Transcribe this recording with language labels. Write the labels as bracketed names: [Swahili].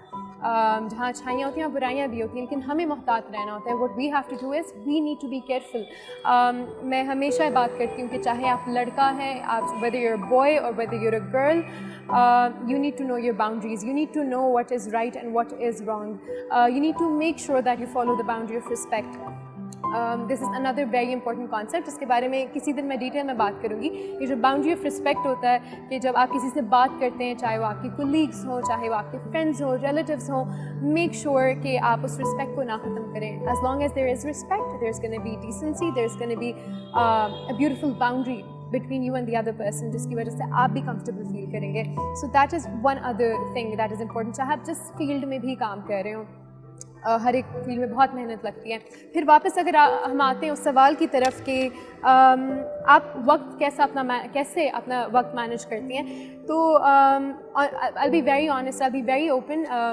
[Hindi] जहाँ अच्छाइयाँ होती हैं और बुराइयाँ भी होती हैं, लेकिन हमें मोहतात रहना होता है. [English] What we have to do is we need to be careful. [Hindi] मैं हमेशा ये बात करती हूँ कि चाहे आप लड़का हैं, आप [English] Whether you're a boy और whether you're a girl, you need to know your boundaries. You need to know what is right and what is wrong. You need to make sure that you follow the boundary of respect. This is another very important concept, [Hindi] जिसके बारे में किसी दिन मैं detail में बात करूँगी. ये जो बाउंड्री ऑफ रिस्पेक्ट होता है कि जब आप किसी से बात करते हैं, चाहे वो आपके कोलीग्स हों, चाहे वो आपके फ्रेंड्स हों, रिलेटिव्स हों, [English] make sure [Hindi] कि आप उस रिस्पेक्ट को ना ख़त्म करें. [English] as long as there is respect, there is gonna be decency, there is gonna be a beautiful boundary between you and the other person, [Hindi] जिसकी वजह से आप भी comfortable फील करेंगे. [English] So that is one other thing that is important. [Hindi] चाहे आप जिस field में भी काम कर रहे हो, हर एक फील्ड में बहुत मेहनत लगती है. फिर वापस अगर हम आते हैं उस सवाल की तरफ कि आप वक्त कैसे अपना वक्त मैनेज करती हैं, तो [English] I'll be very honest, I'll be very open.